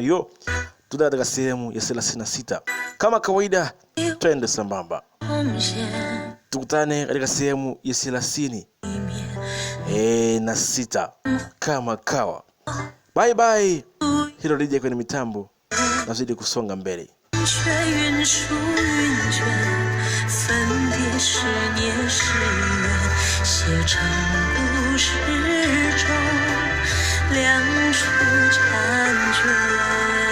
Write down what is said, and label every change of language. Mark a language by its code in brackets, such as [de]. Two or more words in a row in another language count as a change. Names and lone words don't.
[sw] Yo. Tuda katika sehemu ya 36. Kama kawaida twende sambamba. Tukutane katika sehemu ya 30 na 6 kama kawa. [en] Bye bye. [sw] Hilo DJ kwenye mitambo nazidi kusonga mbele. [zh] 却云舒云卷，分别是孽是缘，写成故事中两处婵娟。